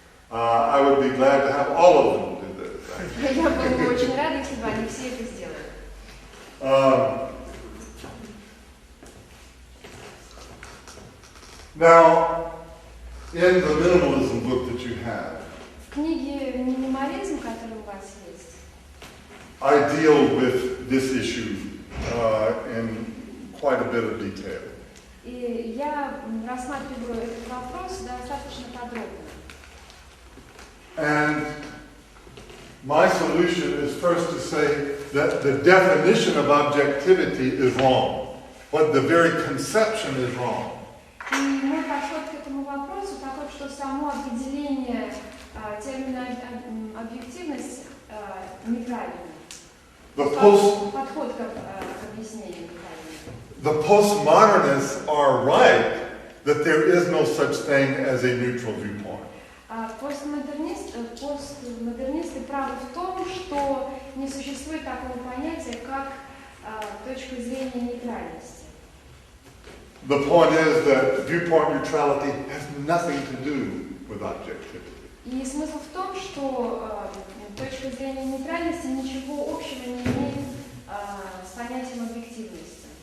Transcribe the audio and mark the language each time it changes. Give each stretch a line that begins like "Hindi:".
English: I would be glad to have all of them do this.
Russian: Я была бы очень рада, если бы они все это сделали.
English: Now, in the minimalism book that you have,
Russian: В книге «Минимализм», который у вас есть,
English: I deal with this issue in quite a bit of detail.
Russian: И я рассматриваю этот вопрос достаточно подробно.
English: And my solution is first to say that the definition of objectivity is wrong, but the very conception is wrong.
Russian: И мой подход к этому вопросу такой, что само определение термина объективность неправильно. Подход к объяснению неправильный.
English: The postmodernists are right that there is no such thing as a neutral viewpoint.
Russian: Постмодернисты правы в том, что не существует такого понятия, как точка зрения нейтральности.
English: The point is that viewpoint neutrality has nothing to do with objectivity.
Russian: И смысл в том, что точка зрения нейтральности ничего общего не имеет с понятием объективности.